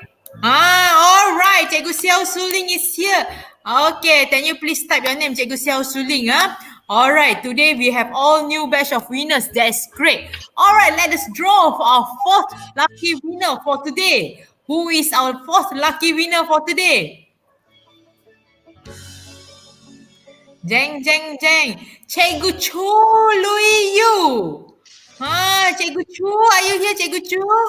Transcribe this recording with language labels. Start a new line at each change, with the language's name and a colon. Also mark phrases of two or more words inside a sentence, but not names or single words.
English: All right, Cikgu Xiao Suling is here. Okay, can you please type your name, Cikgu Xiao Suling, All right, today we have all new batch of winners. That's great. All right, let us draw for our fourth lucky winner for today. Who is our fourth lucky winner for today? Jeng, jeng, jeng. Cikgu Chu Lui Yu. Cikgu Chu, are you here, Cikgu Chu?